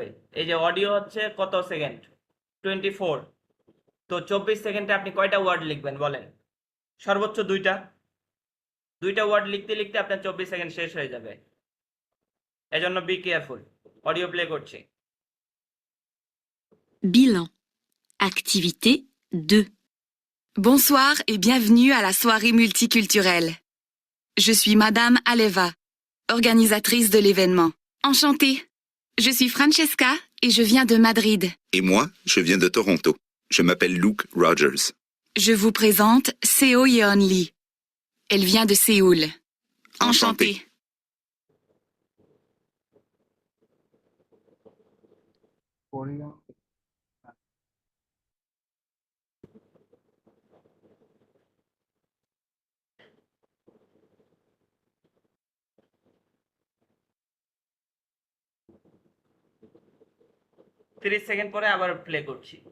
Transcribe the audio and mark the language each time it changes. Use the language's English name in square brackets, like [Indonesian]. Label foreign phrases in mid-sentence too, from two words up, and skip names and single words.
[Bangla] এই যে অডিও হচ্ছে কত সেকেন্ড, 24। তো 24 সেকেন্ডে আপনি কয়টা ওয়ার্ড লিখবেন বলেন? সর্বোচ্চ দুইটা ওয়ার্ড লিখতে লিখতে আপনার 24 সেকেন্ড শেষ হয়ে যাবে। এজন্য [English] be careful. [Bangla] অডিও প্লে করছি। [French] Bilan. Activité 2. Bonsoir et bienvenue à la soirée multiculturelle. Je suis Madame Aleva, organisatrice de l'événement. Enchantée. Je suis Francesca et je viens de Madrid. Et moi, je viens de Toronto. Je m'appelle Luke Rogers. Je vous présente Seo Yeon Lee. Elle vient de Séoul. Enchantée. [Bangla] কোরিয়ান তিরিশ সেকেন্ড পরে আবার প্লে করছি।